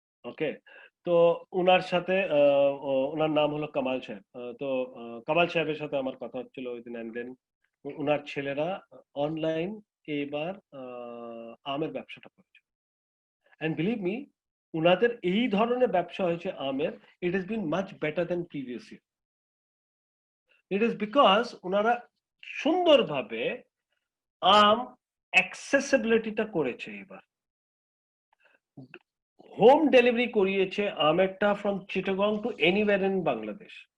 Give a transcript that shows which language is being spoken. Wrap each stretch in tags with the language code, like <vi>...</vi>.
<bn>ওকে, তো ওনার সাথে ওনার নাম হলো কামাল সাহেব। তো কামাল সাহেবের সাথে আমার কথা হচ্ছিল ওই দিন,</bn> <en>and then</en> <bn>ওনার ছেলেরা অনলাইন এবার আমের ব্যবসাটা করেছে।</bn> <en>And believe me,</en> <bn>উনাদের এই ধরনের ব্যবসা হয়েছে আমের,</bn> <en>it has been much better than previous year. It is because</en> <bn>উনারা সুন্দরভাবে আম অ্যাক্সেসিবিলিটিটা করেছে, এবার হোম ডেলিভারি করিয়েছে আমেরটা</bn> <en>From Chittagong to anywhere in Bangladesh.</en>